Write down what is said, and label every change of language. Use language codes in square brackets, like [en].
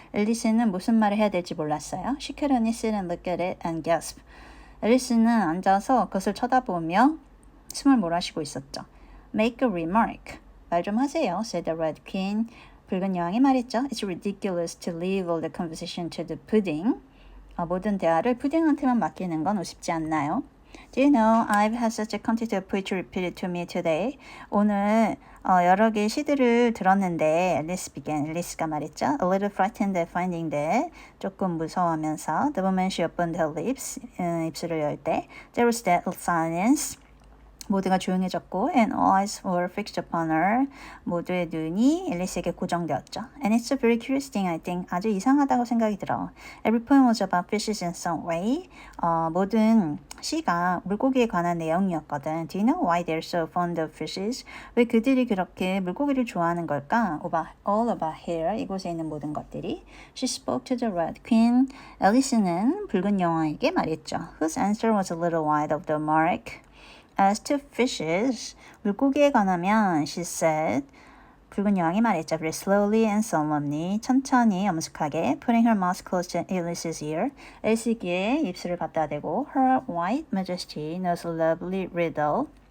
[ko] 앨리스는 무슨 말을 해야 될지 몰랐어요. [en] She could only sit and look at it and gasp. [ko] 앨리스는 앉아서 그것을 쳐다보며 숨을 몰아쉬고 있었죠. [en] Make a remark. [ko] 말 좀 하세요, [en] said the red queen. [ko] 붉은 여왕이 말했죠. [en] It's ridiculous to leave all the conversation to the pudding. [ko] 모든 대화를 푸딩한테만 맡기는 건 우습지 않나요? [en] Do you know I've had such a quantity of poetry repeated to me today? [ko] 오늘 여러 개의 시들을 들었는데 [en] Alice began. [ko] 앨리스가 말했죠. [en] A little frightened at finding that. [ko] 조금 무서워하면서 [en] The moment she opened her lips. [ko] 입술을 열 때 [en] There was that silence. [ko] 모두가 조용해졌고 [en] and all eyes were fixed upon her. [ko] 모두의 눈이 앨리스에게 고정되었죠. [en] And it's a very curious thing, I think. [ko] 아주 이상하다고 생각이 들어. [en] Every poem was about fishes in some way. [ko] 모든 시가 물고기에 관한 내용이었거든. [en] Do you know why they're so fond of fishes? [ko] 왜 그들이 그렇게 물고기를 좋아하는 걸까? [en] All about here. [ko] 이곳에 있는 모든 것들이. [en] She spoke to the Red Queen. [ko] 앨리스는 붉은 여왕에게 말했죠. [en] Whose answer was a little wide of the mark. As to fishes, [ko] 물고기에 관하면 [en] she said, [ko] 붉은 여왕이 말했죠. [en] Very slowly and solemnly, [ko] 천천히 엄숙하게, [en] putting her mouth close to Alice's ear, [ko] 앨리스 귀에 입술을 갖다 대고, [en] her white majesty knows a lovely riddle.